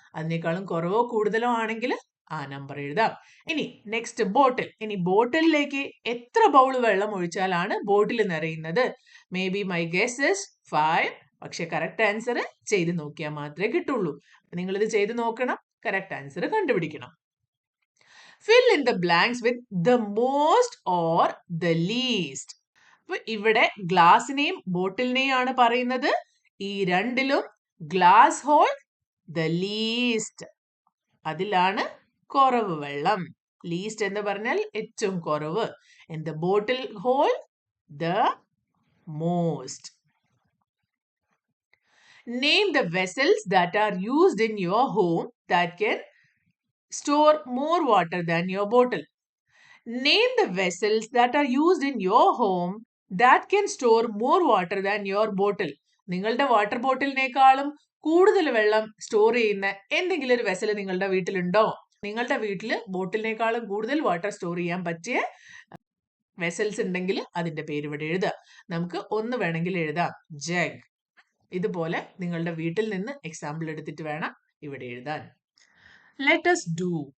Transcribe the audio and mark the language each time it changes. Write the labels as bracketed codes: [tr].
[ml] അതിനേക്കാളും കുറവോ കൂടുതലോ ആണെങ്കിൽ ആ നമ്പർ എഴുതാം. ഇനി നെക്സ്റ്റ് ബോട്ടിൽ. ഇനി ബോട്ടിലേക്ക് എത്ര ബൗൾ വെള്ളം ഒഴിച്ചാലാണ് ബോട്ടിൽ നിറയുന്നത്? [en] Maybe my guess is 5. [ml] പക്ഷെ കറക്റ്റ് ആൻസർ ചെയ്ത് നോക്കിയാൽ മാത്രമേ കിട്ടുള്ളൂ. നിങ്ങൾ ഇത് ചെയ്ത് നോക്കണം, കറക്റ്റ് ആൻസർ കണ്ടുപിടിക്കണം. [en] Fill in the blanks with the most or the least. [ml] അപ്പൊ ഇവിടെ ഗ്ലാസിനെയും ബോട്ടിലിനെയും ആണ് പറയുന്നത്. ഈ രണ്ടിലും [en] glass hold the least, [ml] അതിലാണ് കുറവ് വെള്ളം. ലീസ്റ്റ് എന്ന് പറഞ്ഞാൽ ഏറ്റവും കുറവ്. [en] In the bottle hole the most. Name the vessels that are used in your home that can store more water than your bottle. Name the vessels that are used in your home that can store more water than your bottle. [ml] നിങ്ങളുടെ water ബോട്ടിലിനേക്കാളും കൂടുതൽ വെള്ളം store ചെയ്യുന്ന എന്തെങ്കിലും ഒരു vessel നിങ്ങളുടെ വീട്ടിലുണ്ടോ? നിങ്ങളുടെ വീട്ടിൽ ബോട്ടിലിനേക്കാളും കൂടുതൽ വാട്ടർ സ്റ്റോർ ചെയ്യാൻ പറ്റിയ വെസൽസ് ഉണ്ടെങ്കിൽ അതിന്റെ പേര് ഇവിടെ എഴുതുക. നമുക്ക് ഒന്ന് വേണമെങ്കിൽ എഴുതാം, ജഗ്. ഇതുപോലെ നിങ്ങളുടെ വീട്ടിൽ നിന്ന് എക്സാമ്പിൾ എടുത്തിട്ട് വേണം ഇവിടെ എഴുതാൻ. [en] Let us do.